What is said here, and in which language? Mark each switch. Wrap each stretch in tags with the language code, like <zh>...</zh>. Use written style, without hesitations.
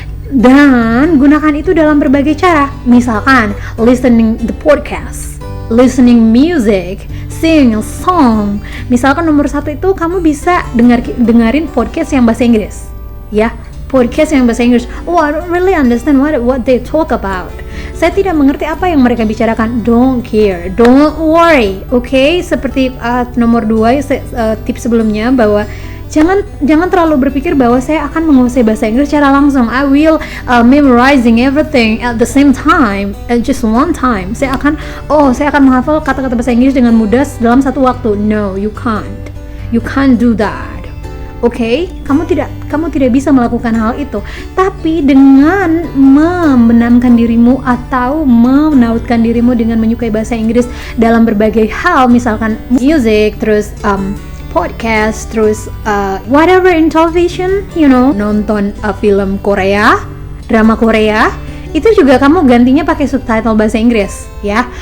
<id>Dan gunakan itu dalam berbagai cara. Misalkan</id> <en>listening the podcast, listening music, sing a song.</en> <id>Misalkan nomor 1 itu kamu bisa dengerin podcast yang bahasa Inggris. Ya, podcast yang bahasa Inggris.</id> <en>Oh, I don't really understand what they talk about.</en> <id>Saya tidak mengerti apa yang mereka bicarakan.</id> <en>Don't care, don't worry, okay?</en> <id>Seperti nomor 2 tips sebelumnya, bahwa jangan terlalu berpikir bahwa saya akan menguasai bahasa Inggris secara langsung.</id> <en>I will memorizing everything at the same time, at just one time.</en> <id>Saya akan menghafal kata-kata bahasa Inggris dengan mudah dalam satu waktu.</id> <en>No, you can't do that.</en> <id>Oke, kamu tidak bisa melakukan hal itu. Tapi dengan membenamkan dirimu atau menautkan dirimu dengan menyukai bahasa Inggris dalam berbagai hal, misalkan music, terus podcast, terus</id> <en>whatever in television,</en> <id>nonton film Korea, drama Korea, itu juga kamu gantinya pakai subtitle bahasa Inggris, ya.</id>